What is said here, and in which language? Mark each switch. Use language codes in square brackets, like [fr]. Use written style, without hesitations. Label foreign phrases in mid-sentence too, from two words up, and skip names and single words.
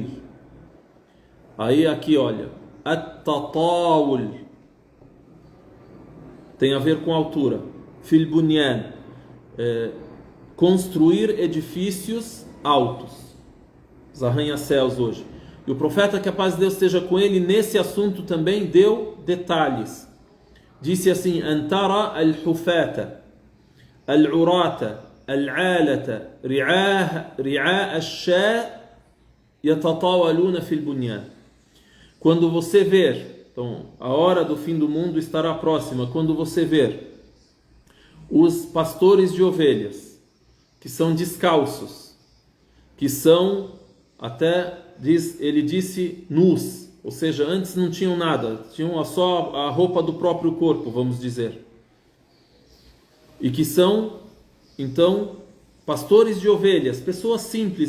[pt] Aí aqui, olha, at-tatawul tem a ver com altura. [ar] في البنيان, [pt] construir edifícios altos, os arranha-céus hoje. E o profeta, que a paz de Deus esteja com ele, nesse assunto também deu detalhes. Disse assim: [ar] أن ترى الحفاة العراة العالة رعاء الشاء يتطاولون في البنيان. [pt] Quando você ver, então a hora do fim do mundo estará próxima, quando você ver os pastores de ovelhas, que são descalços, que são até, ele disse, nus, ou seja, antes não tinham nada, tinham só a roupa do próprio corpo, vamos dizer, e que são, então, pastores de ovelhas, pessoas simples.